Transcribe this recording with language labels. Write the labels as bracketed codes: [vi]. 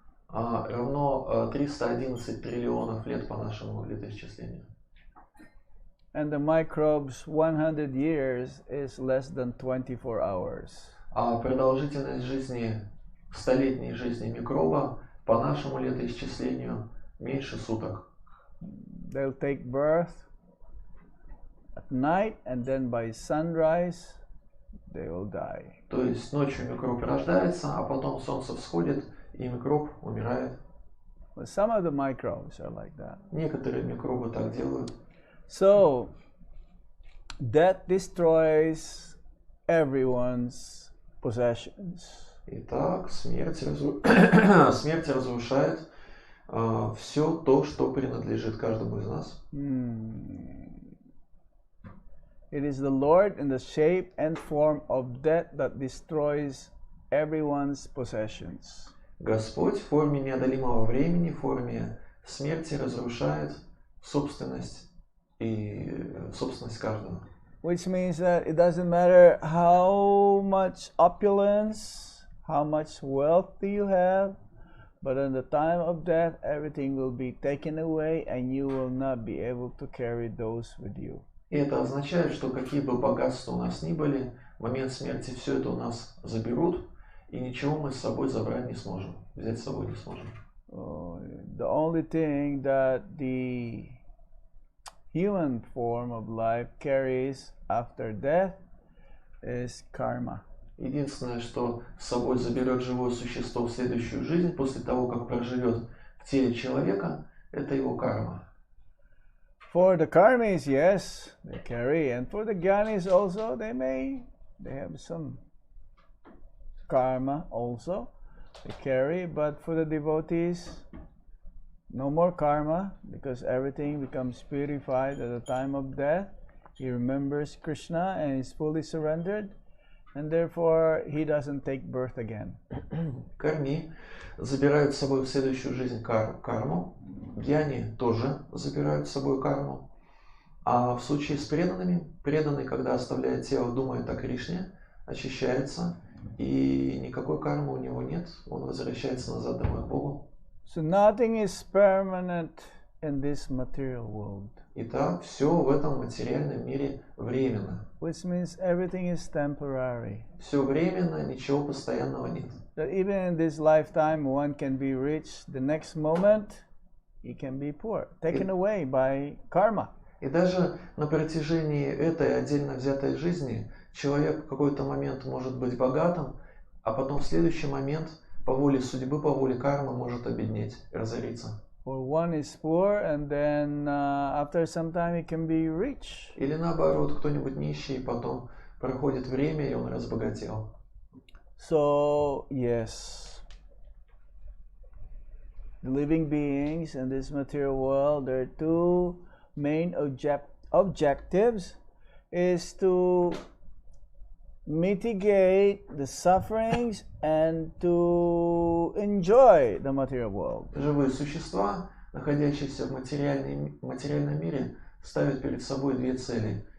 [ru] Равно 311 триллионов лет по нашему летоисчислению. [en] And the microbe's 100 years is less than 24 hours. [ru] А продолжительность жизни, столетней жизни микроба по нашему летоисчислению меньше суток. [en] They'll take birth at night and then by sunrise they will die. [ru] То есть ночью микроб рождается, а потом солнце всходит и микроб умирает. [en] But some of the microbes are like that. [ru] Некоторые микробы так делают. [en] So, death destroys everyone's possessions. [ru] Итак, смерть разрушает все то, что принадлежит каждому из нас. [en] It is the Lord in the shape and form of death that destroys everyone's possessions. [ru] Господь в форме неодолимого времени, в форме смерти разрушает собственность и собственность каждого. [en] Which means that it doesn't matter how much opulence, how much wealth you have, but in the time of death, everything will be taken away and you will not be able to carry those with you. [ru] И это означает, что какие бы богатства у нас ни были, в момент смерти все это у нас заберут, и ничего мы с собой забрать не сможем, взять с собой не сможем. [en] The only thing that the human form of life carries after death is karma. [ru] Единственное, что с собой заберет живое существо в следующую жизнь, после того, как проживет в теле человека, это его карма. [en] For the karmis, yes, they carry, and for the gyanis also, they have some karma also, they carry, but for the devotees, no more karma, because everything becomes purified at the time of death. He remembers Krishna and is fully surrendered, and therefore he doesn't take birth again. [ru] Карми забирают с собой в следующую жизнь карму, гьяни тоже забирают с собой карму, а в случае с преданными, преданный, когда оставляет тело, думает о Кришне, очищается, и никакой кармы у него нет, он возвращается назад домой к Богу. [en] So nothing is permanent in this material world. [ru] Итак, все в этом материальном мире временно. [en] Which means everything is temporary. [ru] Все временно, ничего постоянного нет. [en] That even in this lifetime one can be rich, the next moment he can be poor, taken away by karma. [ru] И даже на протяжении этой отдельно взятой жизни человек в какой-то момент может быть богатым, а потом в следующий момент по воле судьбы, по воле кармы может обеднеть, разориться. [en] Or one is poor and then after some time he can be rich. [ru] Или наоборот, кто-нибудь нищий, потом проходит время и он разбогател. [en] So yes, the living beings in this material world, there are two main objectives, is to mitigate the sufferings and to enjoy the material world. [ru] Живые существа, находящиеся в материальном мире, ставят перед собой две цели.